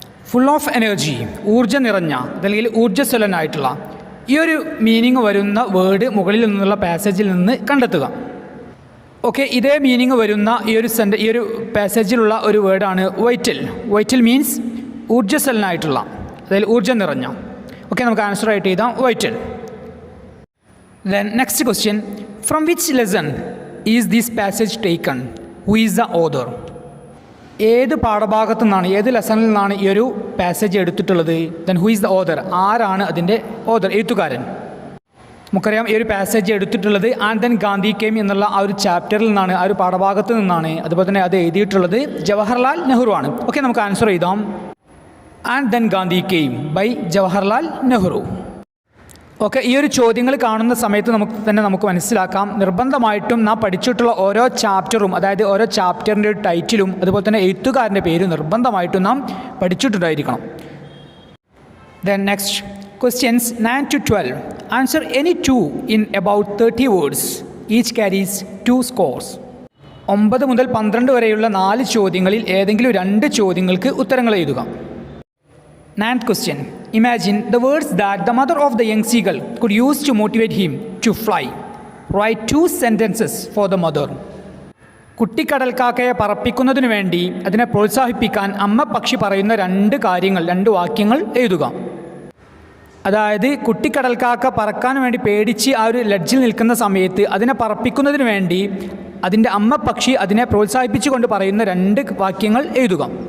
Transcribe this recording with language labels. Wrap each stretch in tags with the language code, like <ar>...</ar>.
<ml>Full of energy, ഊർജ്ജം നിറഞ്ഞ, അല്ലെങ്കിൽ ഊർജ്ജസ്വലനായിട്ടുള്ള, ഈ ഒരു മീനിങ് വരുന്ന വേർഡ് മുകളിൽ നിന്നുള്ള പാസേജിൽ നിന്ന് കണ്ടെത്തുക. ഓക്കെ, ഇതേ മീനിങ് വരുന്ന ഈ ഒരു പാസേജിലുള്ള ഒരു വേർഡാണ് വൈറ്റൽ. വൈറ്റൽ മീൻസ് ഊർജ്ജസ്വലനായിട്ടുള്ള, അതായത് ഊർജ്ജം നിറഞ്ഞ. ഓക്കെ, നമുക്ക് ആൻസർ ആയിട്ട് എഴുതാം vital.</ml> <en>Then next question, from which lesson is this passage taken? Who is the author?</en> <ml>ഏത് പാഠഭാഗത്തു നിന്നാണ്, ഏത് ലെസണിൽ നിന്നാണ് ഈ ഒരു പാസേജ് എടുത്തിട്ടുള്ളത്?</ml> <en>Then who is the author?</en> <ml>ആരാണ് അതിൻ്റെ ഓഥർ, എഴുത്തുകാരൻ? നമുക്കറിയാം ഈ ഒരു പാസേജ് എടുത്തിട്ടുള്ളത് ആൻഡ് ദെൻ ഗാന്ധി കെയിം എന്നുള്ള ആ ഒരു ചാപ്റ്ററിൽ നിന്നാണ്, ആ ഒരു പാഠഭാഗത്ത് നിന്നാണ്. അതുപോലെ തന്നെ അത് എഴുതിയിട്ടുള്ളത് ജവഹർലാൽ നെഹ്റു ആണ്. ഓക്കെ, നമുക്ക് ആൻസർ എഴുതാം. And then Gandhi came by Jawaharlal Nehru. Okay, ഈ ഒരു ചോദ്യങ്ങൾ കാണുന്ന സമയത്ത് നമുക്ക് മനസ്സിലാക്കാം, നിർബന്ധമായിട്ടും നാം പഠിച്ചിട്ടുള്ള ഓരോ ചാപ്റ്ററും, അതായത് ഓരോ ചാപ്റ്ററിൻ്റെ ഒരു ടൈറ്റിലും അതുപോലെ തന്നെ എഴുത്തുകാരൻ്റെ പേരും നിർബന്ധമായിട്ടും നാം പഠിച്ചിട്ടുണ്ടായിരിക്കണം.</ml> <en>Then next questions 9 to 12. Answer any 2 in about 30 words. Each carries 2 scores.</en> <ml>9 മുതൽ 12 വരെയുള്ള 4 ചോദ്യങ്ങളിൽ ഏതെങ്കിലും 2 ചോദ്യങ്ങൾക്ക് ഉത്തരങ്ങൾ എഴുതുക.</ml> <en>9th question, imagine the words that the mother of the young seagull could use to motivate him to fly. Write 2 sentences for the mother.</en> <ml>കുട്ടിക്കടൽക്കാക്കയെ പറപ്പിക്കുന്നതിനു വേണ്ടി അതിനെ പ്രോത്സാഹിപ്പിക്കാൻ അമ്മ പക്ഷി പറയുന്ന 2 കാര്യങ്ങൾ, 2 വാക്യങ്ങൾ എഴുതുക. അതായത് കുട്ടിക്കടൽക്കാക്ക പറക്കാൻ വേണ്ടി പേടിച്ച് ആ ഒരു ലഡ്ജിൽ നിൽക്കുന്ന സമയത്ത് അതിനെ പറപ്പിക്കുന്നതിന് വേണ്ടി അതിൻ്റെ അമ്മ പക്ഷി അതിനെ പ്രോത്സാഹിപ്പിച്ചുകൊണ്ട് പറയുന്ന 2 വാക്യങ്ങൾ എഴുതുക.</ml>